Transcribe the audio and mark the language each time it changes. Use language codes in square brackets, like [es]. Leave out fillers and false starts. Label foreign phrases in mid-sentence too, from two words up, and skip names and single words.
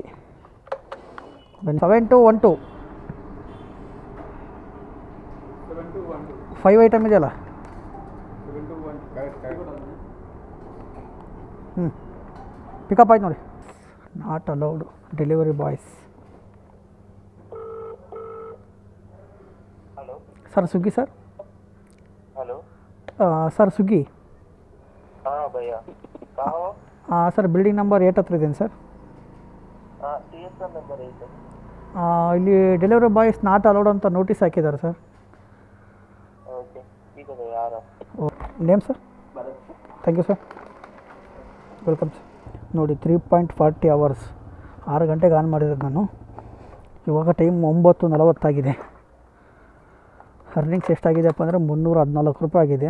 [kn] ಬನ್ನಿ 7212 5 ಐಟಮ್ ಇದೆಯಲ್ಲ. ಪಿಕಪ್ ಆಯ್ತು ನೋಡಿ. [en] not allowed delivery boys. [hi] सर स्विगी सर. हेलो सर स्विगी. हाँ भैया कहाँ हो? [en] sir building number [kn] 8 ಹತ್ರ ಇದ್ದೀನಿ ಸರ್. ಟಿ ಎಸ್ ನಂಬರ್ 8. ಇಲ್ಲಿ [en] delivery boys not allowed [kn] ಅಂತ ನೋಟಿಸ್ ಹಾಕಿದ್ದಾರೆ ಸರ್. [hi] ಓಕೆ ठीक है भैया आ रहा. [en] Name sir? Thank you sir, welcome sir. [kn] ನೋಡಿ 3.40 hours, 6 ಗಂಟೆಗೆ ಆನ್ ಮಾಡಿರೋದು ನಾನು. ಇವಾಗ ಟೈಮ್ 9:40 ಆಗಿದೆ. ಅರ್ನಿಂಗ್ಸ್ ಎಷ್ಟಾಗಿದೆಯಪ್ಪ ಅಂದರೆ 314 ರೂಪಾಯಿ ಆಗಿದೆ.